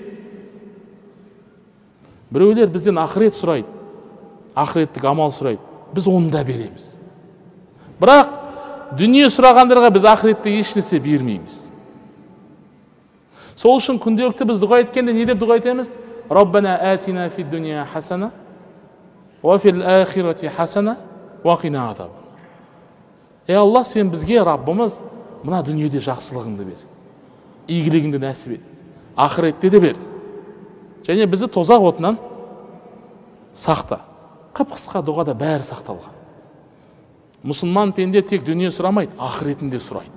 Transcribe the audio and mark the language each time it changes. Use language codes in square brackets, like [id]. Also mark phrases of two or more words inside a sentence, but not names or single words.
[kk] Біреулер бізден ақырет сұрайды, ақыреттік амал сұрайды, біз оны да береміз. Бірақ дүние сұрағандарға біз ақыретте ешнәрсе бермейміз. Сол үшін күнделікті біз дұға еткенде не деп дұға етеміз? [ar] ربنا آتنا في الدنيا حسنة وفي الآخرة حسنة وقنا عذابا. [kk] Алла, сен бізге, Раббымыз, мына дүниеде жақсылығыңды бер, игілігіңді нәсіп ет, ақыретте де бер, және бізді тозақ отынан сақта. Қып-қысқа дұғада бәрі сақталған. Мұсылман пенде тек дүние сұрамайды, ақыретінде сұрайды.